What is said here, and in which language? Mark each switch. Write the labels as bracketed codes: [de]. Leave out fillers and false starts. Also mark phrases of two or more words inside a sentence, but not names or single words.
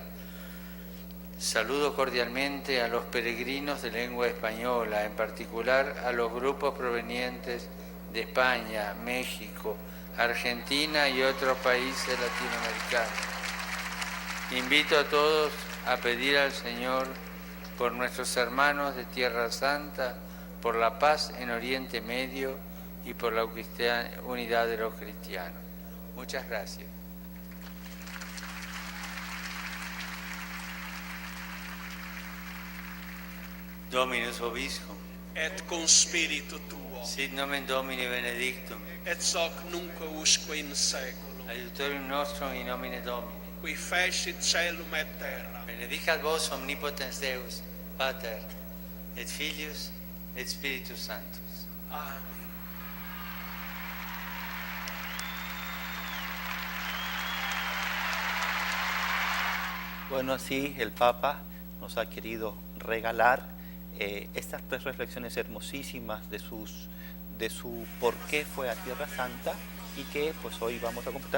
[es] Saludo cordialmente a los peregrinos de lengua española, en particular a los grupos provenientes de España, México, Argentina y otros países latinoamericanos. Invito a todos a pedir al Señor por nuestros hermanos de Tierra Santa, por la paz en Oriente Medio y por la unidad de los cristianos. Muchas gracias. [la] Dominus vobiscum, et con spiritu tuo, sit nomen Domini benedictum, et hoc nunc usque in saeculum, aiutorium nostrum in nomine Domini. qui fecit caelum et terra. Benedicat vos omnipotens Deus, Pater, et Filius, et Spiritus Sanctus. Amen. [es] Bueno, así el Papa nos ha querido regalar estas 3 reflexiones hermosísimas de su por qué fue a Tierra Santa, y que pues hoy vamos a completar.